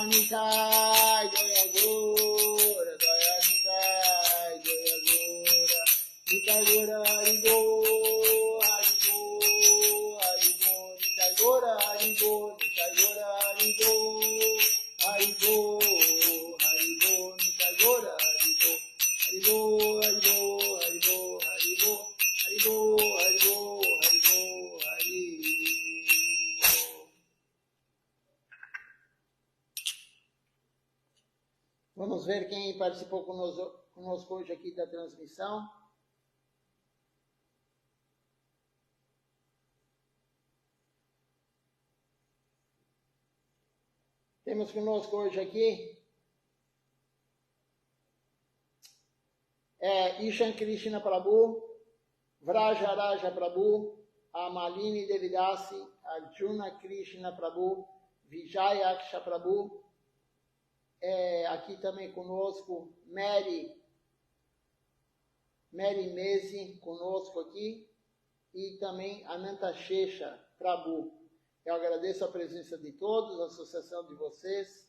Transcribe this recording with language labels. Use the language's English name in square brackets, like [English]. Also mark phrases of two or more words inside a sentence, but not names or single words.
[Portuguese] Nitai, Jaya Gora, Jaya Nitai, Jaya Gora, Nitai Gora, Haribo, Haribo, Haribo, Nitai Gora, Haribo, Nitai Gora, Haribo, Haribo, Haribo, Nitai Gora, Haribo, Haribo, Haribo, Haribo, Haribo, Haribo, Haribo, Haribo, Haribo. Vamos ver quem participou conosco hoje aqui da transmissão. Temos conosco hoje aqui Ishan Krishna Prabhu, Vrajaraja Prabhu, Amalini Devidasi, Arjuna Krishna Prabhu, Vijayaksha Prabhu, aqui também conosco Mary Mezi conosco aqui, e também Ananta Shesha Prabhu. Eu agradeço a presença de todos, a associação de vocês.